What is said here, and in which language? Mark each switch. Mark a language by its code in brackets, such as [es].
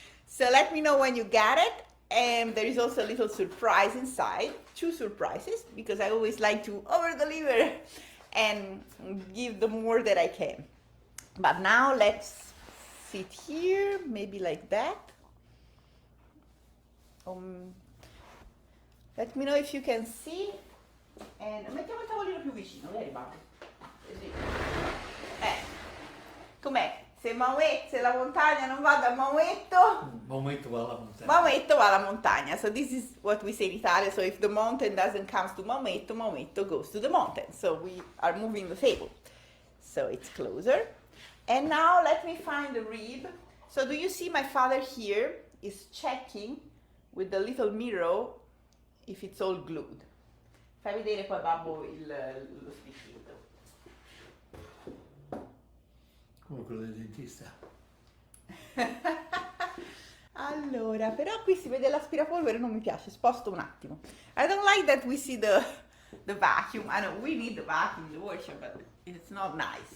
[en] So let me know when you get it. And there is also a little surprise inside, 2 surprises, because I always like to over-deliver and give the more that I can. But now let's sit here, maybe like that. Let me know if you can see. [it] And mettiamo il tavolino più vicino, vedi Babbo? Così. Com'è? Se la montagna non va dal Maometto, Maometto va alla montagna. Maometto va alla montagna. [en] So this is what we say in Italy. So if the mountain doesn't come to Maometto, Maometto goes to the mountain. So we are moving the table. So it's closer. And now let me find the rib. So do you see my father here is checking with the little mirror if it's all glued. [it] Fai vedere poi Babbo lo spicchio. Come quello del dentista. Allora, però qui si vede l'aspirapolvere, non mi piace, sposto un attimo. [en] I don't like that we see the vacuum. I know we need the vacuum in the workshop, but it's not nice.